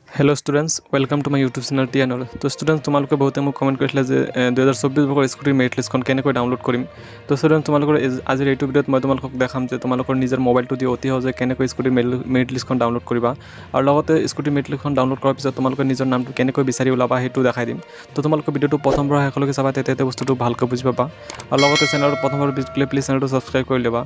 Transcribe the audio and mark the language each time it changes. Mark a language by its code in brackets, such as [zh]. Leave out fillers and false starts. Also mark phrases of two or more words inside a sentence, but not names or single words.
[en] hello students welcome to my YouTube channel Tianal. [hi] तो स्टूडेंट्स तुम्हारे बहुते [as] মোক कमेंट কৰিছিলে যে 2024 বৰ্ষৰ স্কুটিৰ মেৰিট লিষ্টখন কেনেকৈ ডাউনলোড কৰিম। তো স্টুডেন্ট তোমালোকৰ আজিৰ এইটো ভিডিঅ'ত মই তোমালোকক দেখাম যে তোমালোকৰ নিজৰ মোবাইলটো দি অতি সহজে কেনেকৈ স্কুটিৰ মেৰিট লিষ্টখন ডাউনলোড কৰিবা আৰু লগতে স্কুটিৰ মেৰিট লিষ্টখন ডাউনলোড কৰাৰ পিছত তোমালোকৰ নিজৰ নামটো কেনেকৈ বিচাৰি ওলাবা সেইটো দেখাই দিম। তো তোমালোকৰ ভিডিঅ'টো প্ৰথমৰ পৰা শেষলৈকে চাবা, তেতিয়া বস্তুটো ভালকৈ বুজি পাবা আৰু লগতে চেনেলটো প্ৰথমবাৰ ভিজিট কৰিলে প্লিজ চেনেলটো সাবস্ক্ৰাইব কৰি ল'বা।